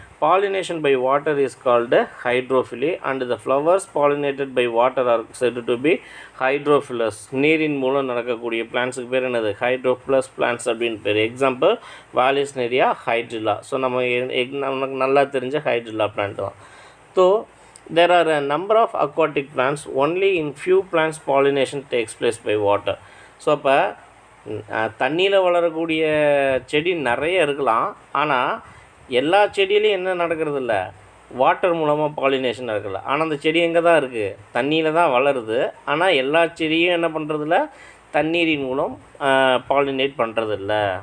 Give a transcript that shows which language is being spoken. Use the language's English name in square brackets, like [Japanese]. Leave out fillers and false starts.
[English] Pollination by water is called hydrophily and the flowers pollinated by water are said to be hydrophilous. [Tamil] நீரின் மூலம் நடக்கக்கூடிய பிளான்ஸுக்கு பேர் என்னது? ஹைட்ரோஃபிலஸ் plans அப்படின்னு பேர். Example வாலிஸ்னேரியா, hydrilla. ஸோ நமக்கு நல்லா தெரிஞ்ச ஹைட்ரில்லா பிளான்ட் தான். So [English] there are a number of aquatic plants, only in few plants pollination takes place by water. [Tamil] So அப்போ தண்ணியில் வளரக்கூடிய செடி நிறைய இருக்கலாம், ஆனால் எல்லா செடியிலையும் என்ன நடக்கிறது இல்லை? வாட்டர் மூலமாக பாலினேஷன் நடக்கல. ஆனால் அந்த செடி எங்கே தான் இருக்குது? தண்ணியில் தான் வளருது. ஆனால் எல்லா செடியும் என்ன பண்ணுறதில்ல? தண்ணீரின் மூலம் பாலினேட் பண்ணுறதில்ல.